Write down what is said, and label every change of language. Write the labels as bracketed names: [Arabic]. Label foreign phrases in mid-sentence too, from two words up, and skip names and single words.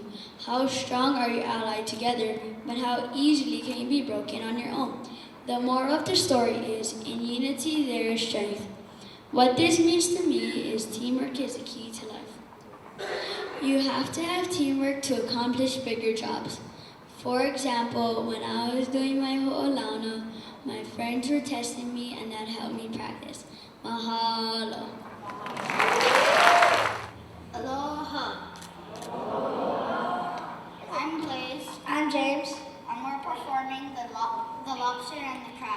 [English] How strong are you allied together, but how easily can you be broken on your own. The moral of the story is, in unity there is strength. What this means to me is teamwork is the key to life. You have to have teamwork to accomplish bigger jobs. For example, when I was doing my hoʻolauna, my friends were testing me and that helped me practice. Mahalo. Aloha. I'm Blaze, I'm James. and we're performing the lobster and the crab.